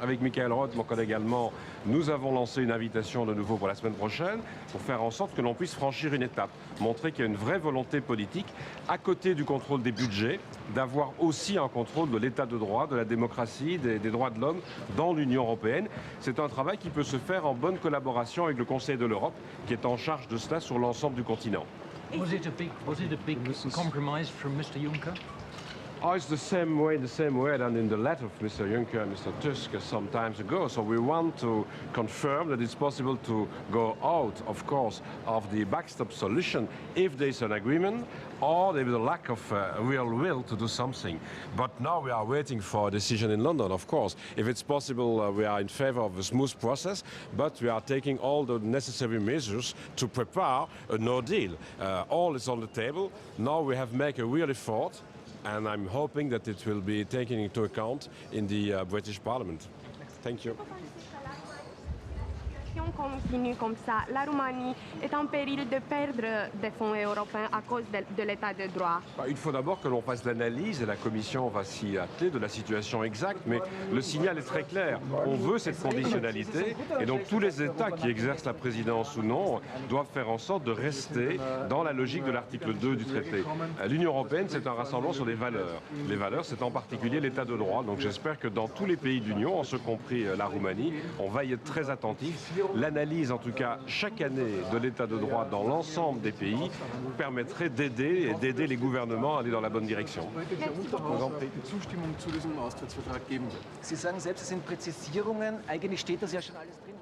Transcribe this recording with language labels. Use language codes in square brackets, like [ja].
[fr] Avec Michael Roth, mon collègue allemand, nous avons lancé une invitation de nouveau pour la semaine prochaine pour faire en sorte que l'on puisse franchir une étape, montrer qu'il y a une vraie volonté politique, à côté du contrôle des budgets, d'avoir aussi un contrôle de l'état de droit, de la démocratie, des droits de l'homme dans l'Union européenne. C'est un travail qui peut se faire en bonne collaboration avec le Conseil de l'Europe, qui est en charge de cela sur l'ensemble du continent. [en] Was it a big compromise from Mr. Juncker? Oh, it's the same way than in the letter of Mr. Juncker and Mr. Tusk some times ago. So we want to confirm that it's possible to go out, of course, of the backstop solution if there's an agreement or there is a lack of real will to do something. But now we are waiting for a decision in London, of course. If it's possible, we are in favor of a smooth process, but we are taking all the necessary measures to prepare a no deal. All is on the table. Now we have made a real effort, and I'm hoping that it will be taken into account in the British Parliament. Thank you. [fr] Continue comme ça, la Roumanie est en péril de perdre des fonds européens à cause de l'état de droit. Il faut d'abord que l'on fasse l'analyse, et la Commission va s'y atteler, de la situation exacte, mais le signal est très clair. On veut cette conditionnalité, et donc tous les États qui exercent la présidence ou non doivent faire en sorte de rester dans la logique de l'article 2 du traité. L'Union européenne, c'est un rassemblement sur des valeurs. Les valeurs, c'est en particulier l'état de droit. Donc j'espère que dans tous les pays de l'Union, en ce compris la Roumanie, on va y être très attentif. L'analyse, en tout cas, chaque année de l'état de droit dans l'ensemble des pays permettrait d'aider les gouvernements à aller dans la bonne direction. [de] Zustimmung zu diesem Austrittsvertrag geben wird. Sie sagen selbst, es sind Präzisierungen. Eigentlich steht das ja schon alles drin.